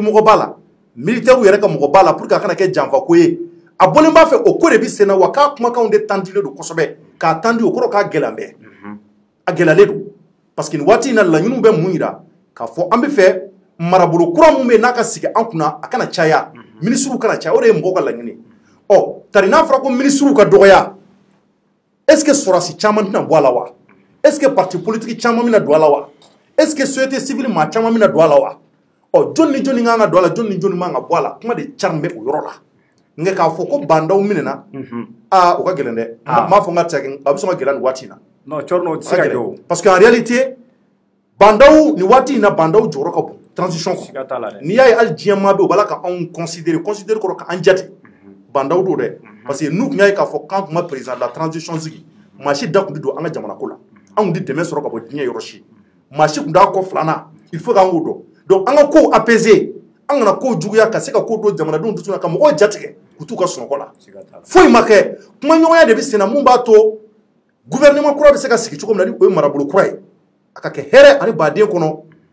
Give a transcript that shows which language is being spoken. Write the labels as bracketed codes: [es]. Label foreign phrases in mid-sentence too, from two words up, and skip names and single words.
[bm] mɔgɔ b'a la militaire yɛrɛ ka mɔgɔ b'a la [fr] pour que [bm] a kana kɛ janfa ko ye a bɔlen b'a fɛ o ko de bɛ sen na wa k'a kumakanw de tandilen don kosɛbɛ k'a tandi o kɔrɔ k'a gɛlɛn bɛɛ a gɛlɛyalen don [fr] parce que [bm] nin waati in na laɲiniw bɛ mun yira k'a fɔ an bɛ fɛ marabolo kura mun bɛ yen n'a ka sigi an kunna a kana caya ministres kana caya o de ye mɔgɔw ka laɲini tari n'a fɔra ko ministres ka dɔgɔya [fr] est ce que [bm] sɔrɔdasi caman tɛna bɔ a la wa [fr] est ce que parti politique [bm] caman bɛna don a la wa [fr] est ce que société civile [bm] maa caman bɛna don a la wa jɔn ni jɔn kan ka don a la jɔn ni jɔn man ka bɔ a la kuma de carin bɛ o yɔrɔ la nka k'a fɔ ko bandaw minɛna o ka gɛlɛn dɛ n m'a fɔ n ka tɛgɛ a bɛ sɔn ka gɛlɛya nin waati in na non Thierno tɛ se ka kɛ o [fr] parce que en réalité [bm] bandaw nin waati in na bandaw jɔyɔrɔ ka bon transition kɔnɔ n'i y'a ye hali diɲɛ maa bɛ u b'a la ka anw considérer kɔrɔ k'an jate bandaw don dɛ parce que n'u tun y'a ye k'a fɔ k'an tun ma [fr] président de la transition [bm] sigi maa si da tun tɛ don an ka jamana ko la anw tun tɛ dɛmɛ sɔrɔ ka bɔ diɲɛ yɔrɔ si maa si tun t'a kɔ filanan [fr] il faut [bm] k'an k'o dɔn donc an ka kow apaiser an kana kow juguya ka se ka ko don jamanadenw dusu la ka mɔgɔw jatigɛ u t'u ka sunɔgɔ la foyi ma kɛ kumaɲɔgɔnya de bɛ sen na mun b'a to gouvernement kura bɛ se ka sigi cogo min na ni o ye marabolo kura ye a ka kɛ hɛrɛ ani baden kɔnɔ